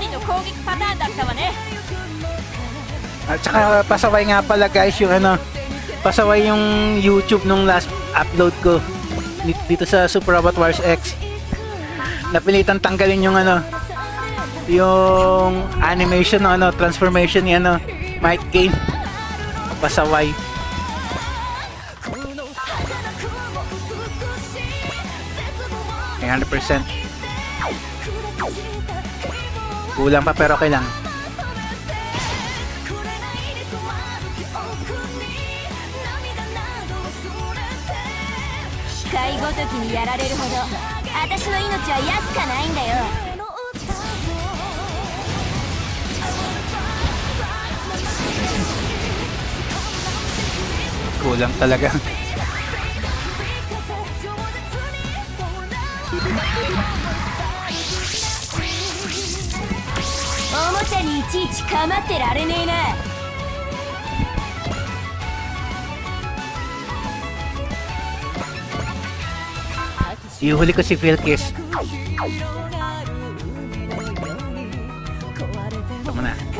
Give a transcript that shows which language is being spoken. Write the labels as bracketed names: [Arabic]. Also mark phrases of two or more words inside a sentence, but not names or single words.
[Japanese] 撃パターンだったわね。 [Filipino] At saka pasaway nga pala guys yung ano, pasaway yung YouTube nung [English] last upload [Filipino] ko dito sa Super Robot Wars X. Napilitan tanggalin yung ano, yung animation no, ano, transformation ni ano, Might Game. Pasaway. Ay, 100%. Kulang pa pero okay lang. [Japanese] 機械ごときにやられるほど私の命は安かないんだよ。 [Filipino] Kulang talaga. [Japanese] おもちゃにいちいち構ってられねえな。 [Filipino] Ihuli ko si Philkiss. Ito muna.